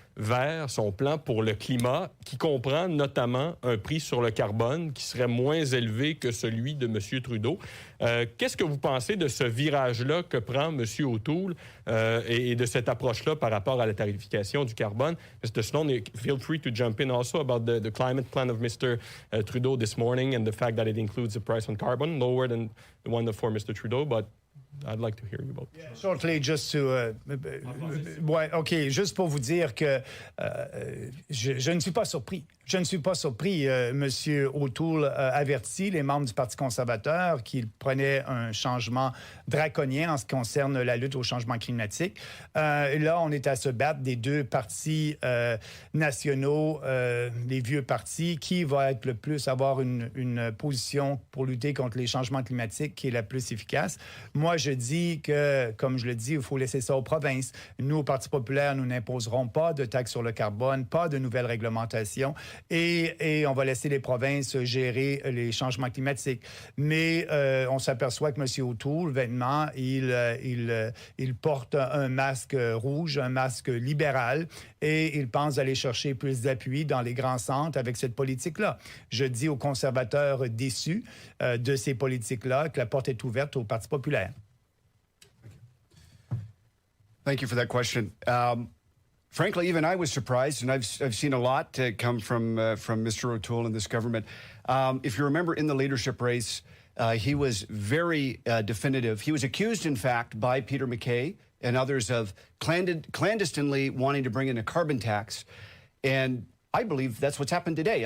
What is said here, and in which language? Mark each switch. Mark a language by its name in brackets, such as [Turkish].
[French] vers son plan pour le climat, qui comprend notamment un prix sur le carbone qui serait moins élevé que celui de M. Trudeau. Qu'est-ce que vous pensez de ce virage-là que prend M. O'Toole et de cette approche-là par rapport à la tarification du carbone? [English] Mr. Sloan, feel free to jump in also about the climate plan of Mr. Trudeau this morning and the fact that it includes a price on carbon, lower than the one for Mr. Trudeau, but I'd like to hear you about that. Shortly, just to... [French] ouais, OK, juste pour vous dire que je ne suis pas surpris. Je ne suis pas surpris. M. O'Toole a averti les membres du Parti conservateur qu'il prenait un changement draconien en ce qui concerne la lutte au changement climatique. Là, on est à se battre des deux partis nationaux, les vieux partis, qui va être le plus avoir une position pour lutter contre les changements climatiques qui est la plus efficace. Moi, je dis que, comme je le dis, il faut laisser ça aux provinces. Nous, au Parti populaire, nous n'imposerons pas de taxes sur le carbone, pas de nouvelles réglementations et on va laisser les provinces gérer les changements climatiques. Mais on s'aperçoit que M. O'Toole, vêtement, il porte un masque rouge, un masque libéral et il pense aller chercher plus d'appui dans les grands centres avec cette politique-là. Je dis aux conservateurs déçus de ces politiques-là que la porte est ouverte au Parti populaire. [English] Thank you for that question. Frankly, even I was surprised, and I've seen a lot come from Mr. O'Toole and this government. If you remember, in the leadership race, he was very definitive. He was accused, in fact, by Peter MacKay and others of clandestinely wanting to bring in a carbon tax, and I believe that's what's happened today.